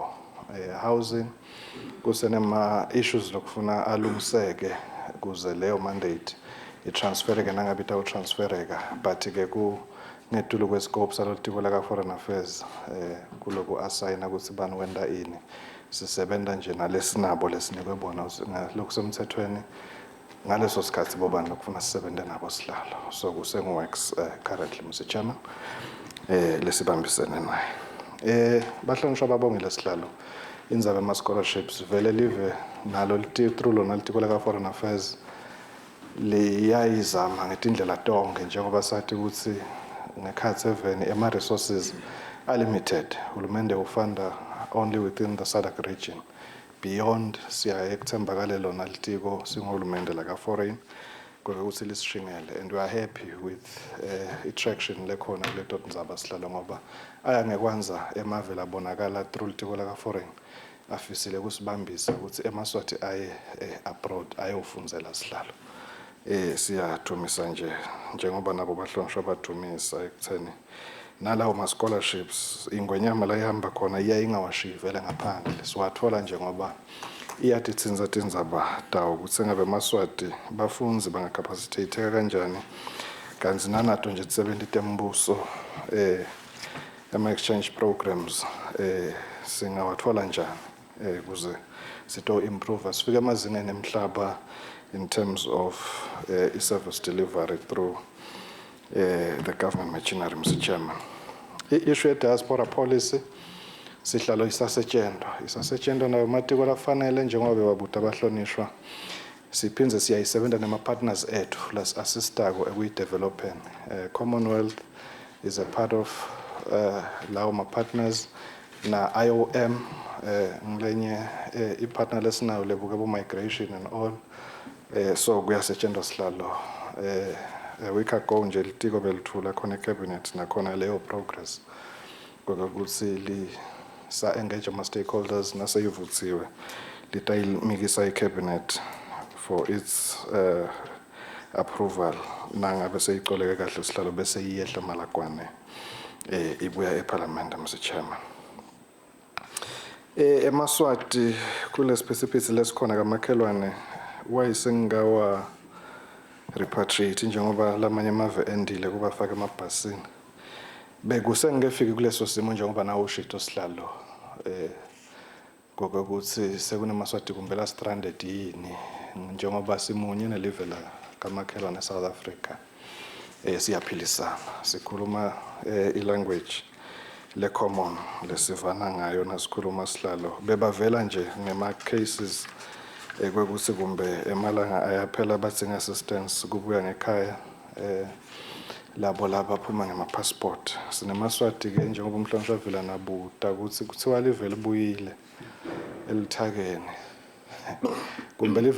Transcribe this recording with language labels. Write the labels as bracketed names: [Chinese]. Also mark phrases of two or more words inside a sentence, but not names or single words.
[Swati] Housing kusenema-issues lokufuna alungiseke kuze leyo mandate i-transfereke nangabe itawutransfereka but-ke ngetulu kwe-scope salotiko laka-Foreign Affairs kuloku asayina ukuthi bani wenda ini sisebenta nje nalesinabo lesinikwe bona lokhu semthethweni ngaleso sikhathi bobani lokufuna sisebente nabo sihlalo so kusengu-works [English] currently Mr Chairman [Swati] lesibambisene naye. Bahlonishwa babongile sihlalo indzaba ama-scholarships vele live nalo through lona litiko laka-Foreign Affairs liyayizama ngetindlela tonke njengoba sathi ukuthi ngekhathi even ama-resources [English] are limited. [Swati] Hulumende ufunda [English] only within the SADC region. [Swati] Beyond siyaye kuthembakale lona litiko singahulumende laka-foreign ukuthi lisishingele [English] and we are happy with attraction [Swati] lekhona kuleto ndzaba sihlalo ngoba ayangekwanza emavela abonakala through litiko laka-foreign afisile kusibambisa ukuthi emaswati aye abroad ayofundzela sihlalo. Siyathumisa nje njengoba nabo bahlonishwa badumisa ekutheni nalawo ma-scholarships ingwenyama la ihamba khona iyayingawashiyi vele ngaphandle siwathola njengoba iyatitsinza tindzaba tawo ukuthi ngabe emaswati bafundzi bangacapacitateka kanjani kanzi nanato nje tisebenzi tembuso ama-exchange programs singawathola njani kuze sito improve sifike emazingeni emhlaba [English] in terms of service delivery through the government machinery, Mr Chairman. [Swati] Issue diaspora policy sihlalo isasetshenzwa nayo matiko lafanele njengoba bebabuta bahlonishwa siphinze siyayisebenta nema-partners ethu las-assistako ekuyi-developeni. Commonwealth [English] is a part of [Swati] lawo ma-partners na IOM ngilenye i-partner lesinayo lebuka bo-migration [English] and all. [Swati] So kuyasetshenzwa sihlalo [English] a week ago [Swati] nje litiko belithula khona ecabinet nakhona leyo progress ukuthi sa-engage ama-stakeholders naseyivuthiwe litayimikisa i-cabinet [English] for its approval [Swati] nangabe seyicoleke kahle sihlalo bese iyehla malakwane ibuya eParliament [English] Mr Chairman. [Swati] Emaswati kule specifics lesikhona kamakhelwane wayisengawa repatriate njengoba lamanye amave endile kubafaka emabhasini bekusengefiki kuleso simo njengoba nawo ushito sihlalo ngokuthi sekunemaswati kumbela stranded yini njengoba simunye nelive la kamakhelwane South Africa siyaphilisana sikhuluma i-language le common lesivana ngayo nasikhuluma sihlalo bebavela nje ngema cases kwekuthi kumbe emalanga ayaphela badzinga assistance kubuya ngekhaya labo phuma ngema-passport sinemaswati-ke njengoba umhlonishwa vela nabuta ukuthi kuthiwa live libuyile elithakeni kumbe live